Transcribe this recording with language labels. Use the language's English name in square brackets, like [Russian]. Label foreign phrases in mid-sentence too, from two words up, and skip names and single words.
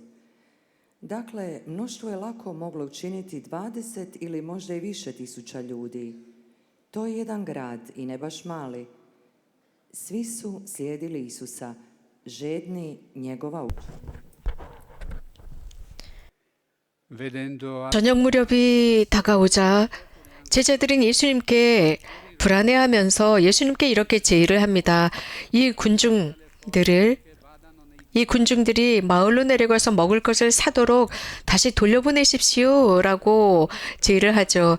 [Croatian] Dakle, mnoštvo je lako moglo učiniti 20 ili možda i više tisuća ljudi. To je jedan grad i ne baš mali. Svi su slijedili Isusa, žedni njegova učenja. [Italian] vedendo [Korean] 저녁 무렵이 다가오자 제자들은 예수님께 불안해하면서 예수님께 이렇게 제의를 합니다. 이 군중들이 마을로 내려가서 먹을 것을 사도록 다시 돌려보내십시오라고 제의를 하죠.